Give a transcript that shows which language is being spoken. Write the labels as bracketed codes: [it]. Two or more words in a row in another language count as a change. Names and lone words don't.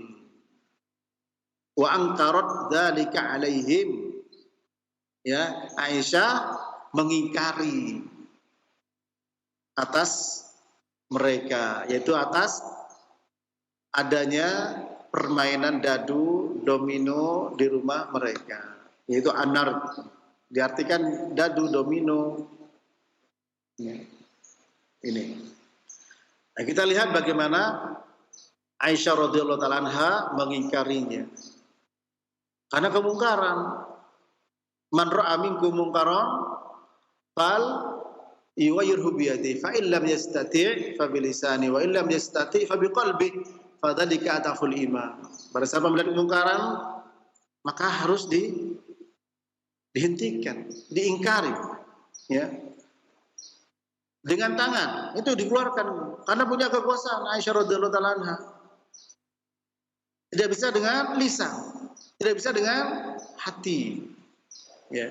[ar] وأنكرت ذلك عليهم, [id] ya, Aisyah mengingkari atas mereka, yaitu atas adanya permainan dadu, domino di rumah mereka, yaitu anar, diartikan dadu, domino, ya. Ini. Nah, kita lihat bagaimana Aisyah [ar] رضي الله تعالى عنها [id] mengingkarinya. Karena kemungkaran. [ar] من رأى منكم منكرا فليغيره بيده فإن لم يستطع فبلسانه وإن لم يستطع فبقلبه فذلك أضعف الإيمان. [id] Pada saat melihat kemungkaran maka harus dihentikan, diingkari, ya. Dengan tangan itu dikeluarkan, karena punya kekuasaan Aisyah [ar] رضي الله تعالى عنها. [id] Tidak bisa dengan lisan, tidak bisa dengan hati, ya.